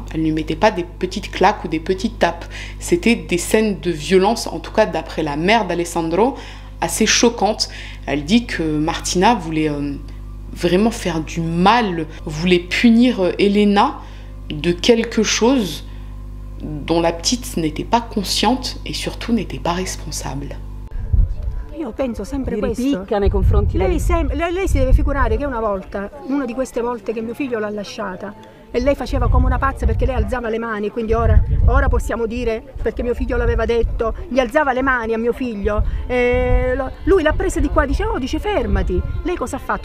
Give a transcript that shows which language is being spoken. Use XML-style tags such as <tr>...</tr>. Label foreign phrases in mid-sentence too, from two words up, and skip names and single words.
<fr>Elle ne lui mettait pas des petites claques ou des petites tapes. C'était des scènes de violence, en tout cas d'après la mère d'Alessandro, assez choquantes. Elle dit que Martina voulait vraiment faire du mal, voulait punir Elena de quelque chose dont la petite n'était pas consciente et surtout n'était pas responsable.</fr> <it>Io penso sempre questo. Nei confronti lei si deve figurare che una volta di queste volte che mio figlio l'ha lasciata, e lei faceva come una pazza perché lei alzava le mani, quindi ora possiamo dire, perché mio figlio l'aveva detto, gli alzava le mani a mio figlio, lui l'ha presa di qua, dice fermati, lei cosa ha fatto?</it>